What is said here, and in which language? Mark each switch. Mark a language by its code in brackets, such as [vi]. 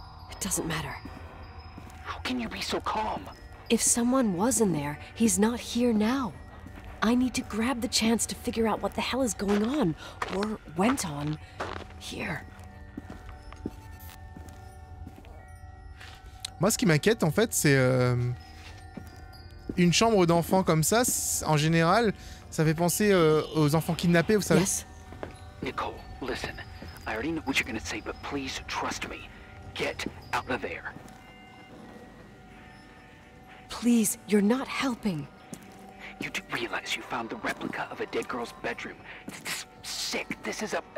[en] It doesn't matter. How can you be so calm? If someone was in there, he's not here now. I need to grab the chance to figure out what the hell is going on, or went on, here. [fr] Moi, ce qui m'inquiète, en fait, c'est... une chambre d'enfant comme ça, en général, ça fait penser aux enfants kidnappés, vous savez. [en] Yes. Nicole, listen. I already know what you're gonna say, but please trust me. Get out of there. please, you're not helping. You do realize you found the replica of a dead girl's bedroom. This is sick. This is